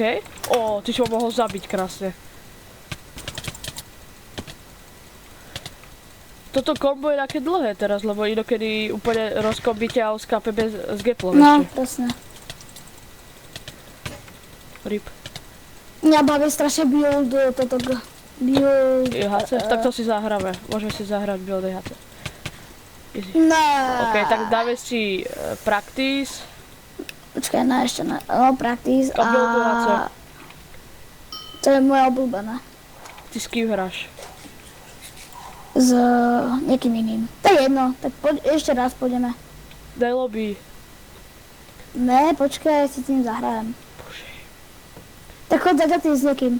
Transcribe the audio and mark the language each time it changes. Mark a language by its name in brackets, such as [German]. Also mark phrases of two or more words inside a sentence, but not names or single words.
[Slovak] Ó, ty si ho mohol zabiť krásne. Toto kombo je také dlhé teraz, lebo inokedy úplne rozkombíte a oskápe s geplom No, ešte. presne. RIP. Mňa baví strašne build build... HC, tak to si zahráme. Môžeme si zahrať build HC. Easy. Ne. OK, tak dáme si practice. Počkaj, ne, ešte ne. No, practice A build HC. To je moje obľúbené. Ty s kým hráš? S niekým iným. To je jedno, tak ešte raz pôjdeme. Daj lobby. Ne, počkaj, si tým zahrajem. Bože. Tak choď zaďať ty s niekým.